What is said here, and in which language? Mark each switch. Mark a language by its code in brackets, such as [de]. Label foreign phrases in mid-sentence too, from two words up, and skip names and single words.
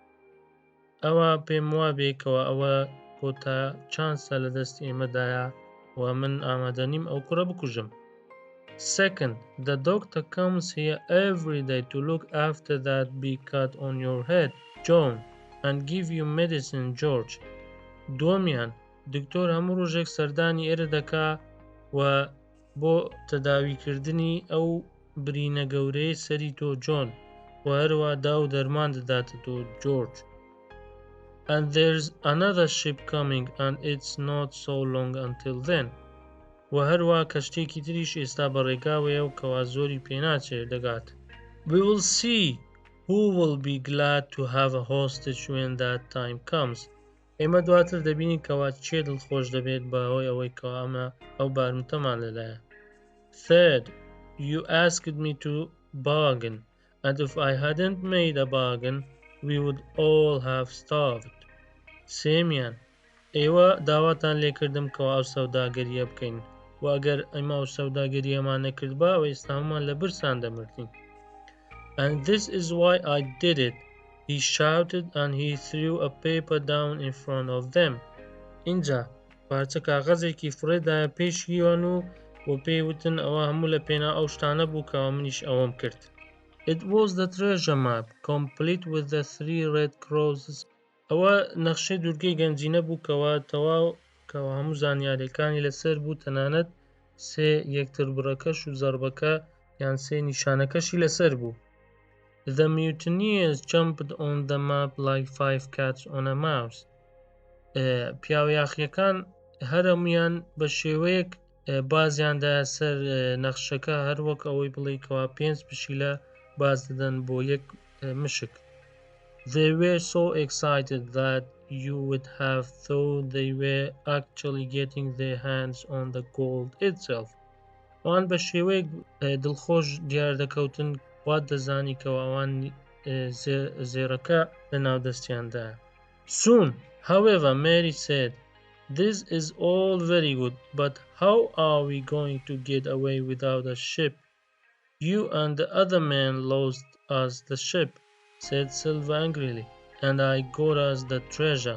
[ckb] ئەوە پێم وابێکەوە ئەوە کۆتا چانسە لە دەست ئێمەدایە و من ئامادە نیم ئەو کوڕە بکوژم. [en] Second, the doctor comes here every day to look after that big cut on your head, John, and give you medicine, George. [ckb] دووەمیان، دکتۆر هەموو ڕۆژێک سەردانی ئێرە دەکا و بۆ تەداویکردنی ئەو برینە گەورەی سەری تۆ جۆن و هەروە دا و دەرمان دەداتە تۆ جۆرج. [en] And there's another ship coming and it's not so long until then. [ckb] و هەروە کەشتێکی تریش ئێستا بەڕێگاوەیە و کەوا زۆری پێناچێت دەگات. [en] We will see who will be glad to have a hostage when that time comes. [ckb] ئێمە دواتر دەبینی کەوا چێ دڵخۆش دەبێت بەهۆی ئەوەی کەوا ئەمە ئەو بارمتەمان لەلایە. [en] Third, you asked me to bargain, and if I hadn't made a bargain, we would all have starved. [ckb] سێمیان، ئێوە داواتان لێکردم کەوا ئەو سەوداگەریە بکەین و ئەگەر ئەمە ئەو سەوداگەریەمان نەکرد بە ئەوە ئێستا هەمومان لە برسان دەمردین. [en] And this is why I did it. He shouted and he threw a paper down in front of them. [ckb] اینجا پارچە کاغەزێکی فڕێدایە پێشیوان و بۆ پێی وتن ئەوە هەموو لە پێنا ئەو شتانە بوو کەوا منیش ئەوەم کرد. [en] It was the treasure map, complete with the 3 red crosses. [ckb] ئەوە نەخشەی دورگەی گەنجینە بوو کەوا تەواو کەوا هەموو زانیاریەکانی لەسەر بوو، تەنانەت 3 یەکتر بڕەکەش و زەربەکە یان 3 نیشانەکەشی لەسەر بوو. [en] The mutineers jumped on the map like 5 cats on a mouse. [ckb] پیاوەیاخیەکان هەرەمویان بە شێوەیەک بازیاندا سەر نەخشەکە هەر وەک ئەوەی بڵێیکەوە 5 پشیلە باز دەدەن بۆ یەک مشک. [en] They were so excited that you would have thought they were actually getting their hands on the gold itself. [ckb] ئەوان بە شێوەیەک دڵخۆش دیار دەکەوتن وات دەزانی کەوا ئەوان زێڕەکە لە ناودەستیاندایە. [en] Soon, however, Mary said, this is all very good, but how are we going to get away without a ship? You and the other man lost us the ship, said Silva angrily, and I got us the treasure.